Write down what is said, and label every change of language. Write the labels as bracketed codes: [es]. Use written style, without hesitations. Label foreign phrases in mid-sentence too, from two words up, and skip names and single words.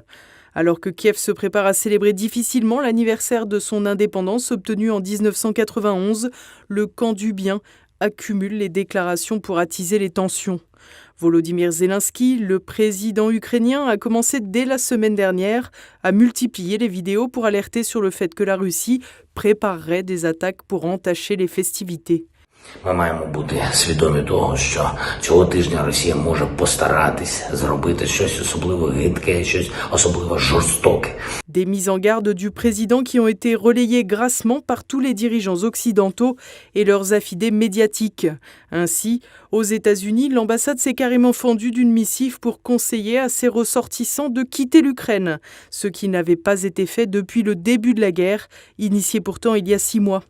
[fr] Alors que Kiev se prépare à célébrer difficilement l'anniversaire de son indépendance obtenue en 1991, le camp du bien accumule les déclarations pour attiser les tensions. Volodymyr Zelensky, le président ukrainien, a commencé dès la semaine dernière à multiplier les vidéos pour alerter sur le fait que la Russie préparerait des attaques pour entacher les festivités. [uk] Ми маємо бути свідомі того, що цього тижня Росія може постаратись зробити щось особливо гидке, щось особливо жорстоке. [fr] Des mises en garde du président qui ont été relayées grassement par tous les dirigeants occidentaux et leurs affidés médiatiques. Ainsi, aux États-Unis, l'ambassade s'est carrément fendue d'une missive pour conseiller à ses ressortissants de quitter l'Ukraine, ce qui n'avait pas été fait depuis le début de la guerre, initiée pourtant il y a 6 mois.